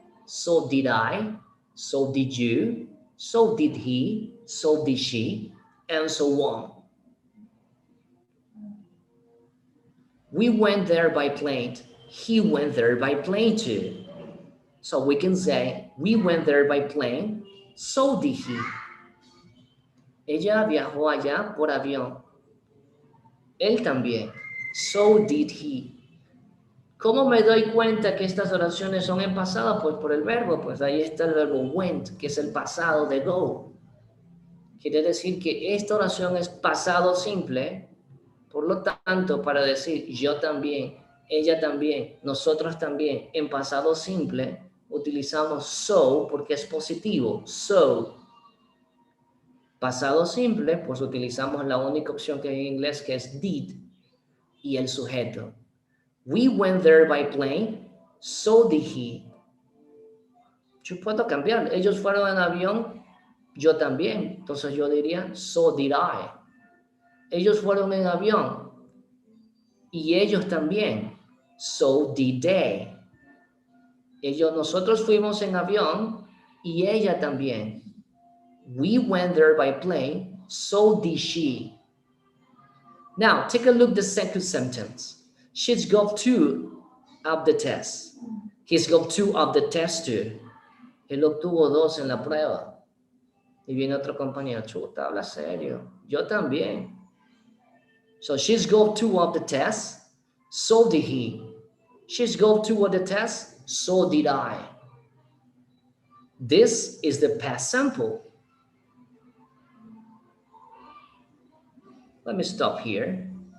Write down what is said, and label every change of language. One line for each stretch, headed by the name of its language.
English: So did I, so did you, so did he, so did she, and so on. We went there by plane. He went there by plane too. So we can say, we went there by plane, so did he.
Spanish: Ella viajó allá por avión. Él también.
English: So did he.
Spanish: ¿Cómo me doy cuenta que estas oraciones son en pasado? Pues por el verbo, pues ahí está el verbo went, que es el pasado de go. Quiere decir que esta oración es pasado simple, por lo tanto, para decir yo también, ella también, nosotros también, en pasado simple, utilizamos so porque es positivo, so. Pasado simple, pues utilizamos la única opción que hay en inglés, que es did, y el sujeto.
English: We went there by plane, so did he.
Spanish: Yo puedo cambiar. Ellos fueron en avión, yo también. Entonces yo diría, so did I. Ellos fueron en avión y ellos también.
English: So did they.
Spanish: Nosotros fuimos en avión y ella también.
English: We went there by plane, so did she. Now, take a look at the second sentence. She's got 2 of the test. He's got 2 of the test too.
Spanish: Él obtuvo 2 en la prueba. Y viene otro compañero, chuta, habla serio. Yo también.
English: So she's got 2 of the test, so did he. She's got 2 of the test, so did I. This is the past simple. Let me stop here.